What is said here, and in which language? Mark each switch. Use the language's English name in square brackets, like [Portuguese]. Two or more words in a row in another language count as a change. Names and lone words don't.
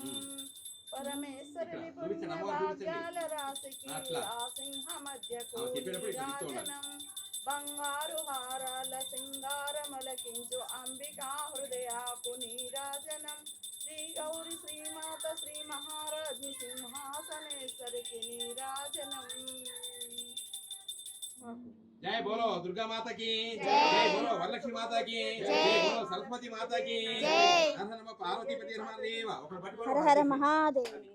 [Telugu] పరమేశ్వరుని పుణ్య భాగ్యాల రాశికి ఆ సింహ మధ్యకు నీరాజనం బంగారు హారాల సింగారమలకించు అంబికా హృదయాకు నీరాజనం శ్రీ గౌరి శ్రీమాత శ్రీ మహారాజ్ని సింహాసనేశ్వరికి నీరాజనం. [Hindi] जय बोलो दुर्गा माता की जय। जय बोलो वरलक्ष्मी माता की जय। जय बोलो सरस्वती माता की जय। हर हर नमः पार्वती पति हनुमान देव [Telugu] ఒకరు పట్టుకోండి. [Hindi] हर हर महादेव.